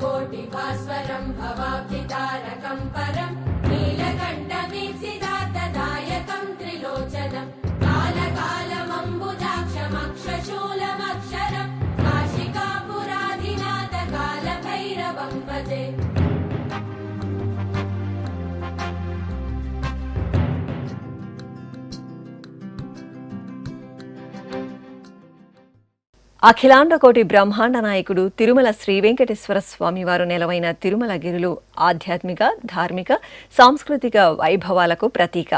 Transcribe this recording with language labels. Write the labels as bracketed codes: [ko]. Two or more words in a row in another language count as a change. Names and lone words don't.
[sa] कोटिभास्वरं भवाब्धितारकं परं नीलकण्ठमीप्सितार्थदायकं त्रिलोचनं कालकालमम्बुजाक्षमक्षशूलमक्षरं काशिकापुराधिनाथकालभैरवं भजे। [te] అఖిలాండ కోటి బ్రహ్మాండ నాయకుడు తిరుమల శ్రీ వెంకటేశ్వర స్వామి వారు నెలవైన తిరుమల గిరులు ఆధ్యాత్మిక, ధార్మిక, సాంస్కృతిక వైభవాలకు ప్రతీక.